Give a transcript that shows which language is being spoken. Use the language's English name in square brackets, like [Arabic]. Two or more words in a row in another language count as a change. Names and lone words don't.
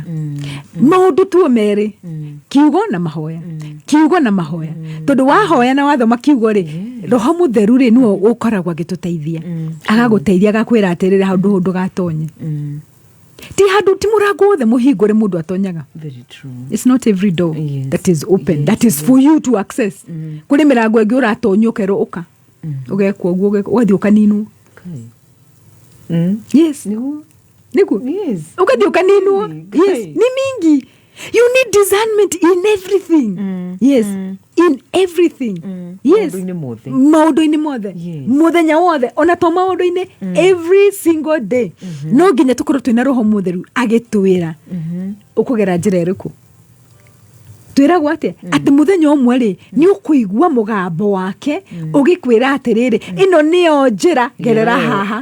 [Kikuyu] Maũndũ tuo merĩ, kiugo na mahoya, kiugo na mahoya. Tondũ wahoya na wathoma kiugo rĩ, Roho Mũtheru rĩ nĩwe ũkoragwo agĩtũteithia, agagũteithia, agakwĩra atĩrĩrĩ handũ ndũgatonye. Ti handũ, ti mũrango wothe mũhingũre mũndũ atonyaga. [English] Very true. It's not every door that is open, that is for you to access. [Kikuyu] Kũrĩ mĩrango ĩngĩ ũratonya ũkerwo ũka, ũgekwo ũguo, ũgathiĩ ũkaninwo. [English] Yes. Nĩguo? Yes. [Kikuyu] Ũgathiĩ ũkaninwo. Yes. Nĩ mingi. [English] You need discernment in everything. Yes. In everything. Yes. [Kikuyu] Maũndũ-inĩ mothe. Mũthenya wothe. Ona to maũndũ-inĩ. [English] Every single day. [Kikuyu] No nginya tũkorwo twĩna Roho Mũtheru agĩtwĩra. Ũkũgera njĩra ĩrĩkũ? Twĩragwo atĩ atĩ mũthenya ũmwe rĩ nĩ ũkũigua mũgambo wake ũgĩkwĩra atĩrĩrĩ, ĩno nĩyo njĩra, gerera haha.